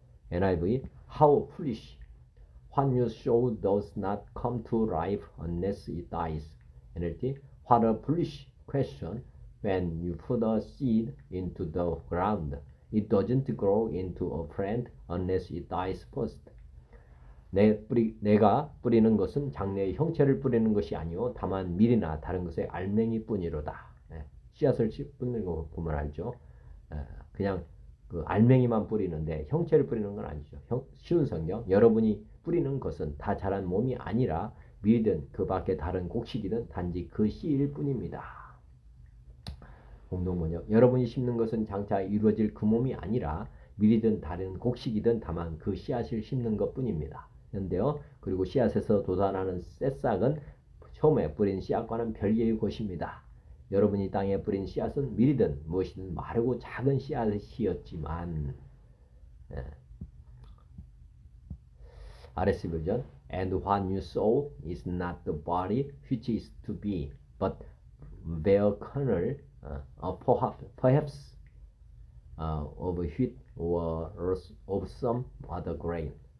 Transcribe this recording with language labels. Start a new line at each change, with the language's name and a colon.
English: NIV How foolish! What you sow does not come to life unless it dies. NLT What a foolish question! When you put a seed into the ground, it doesn't grow into a plant unless it dies first.
Korean: 내가 뿌리는 것은 장래의 형체를 뿌리는 것이 아니요 다만 밀이나 다른 것의 알맹이뿐이로다. 씨앗을 뿌리는 거 보면 알죠. 그냥 그 알맹이만 뿌리는데 형체를 뿌리는 건 아니죠. 쉬운 성경 여러분이 뿌리는 것은 다 자란 몸이 아니라 밀이든 그 밖에 다른 곡식이든 단지 그 씨일 뿐입니다. 공동번역 여러분이 심는 것은 장차 이루어질 그 몸이 아니라 밀이든 다른 곡식이든 다만 그 씨앗을 심는 것뿐입니다. 현대어 그리고 씨앗에서 돋아나는 새싹은 처음에 뿌린 씨앗과는 별개의 것입니다. 여러분이 땅에 뿌린 씨앗은 밀이든 무엇이든 마르고 작은 씨앗이었지만
English: RSV 버전 And what you sow is not the body which is to be, but bare kernel, perhaps of wheat or of some other grain.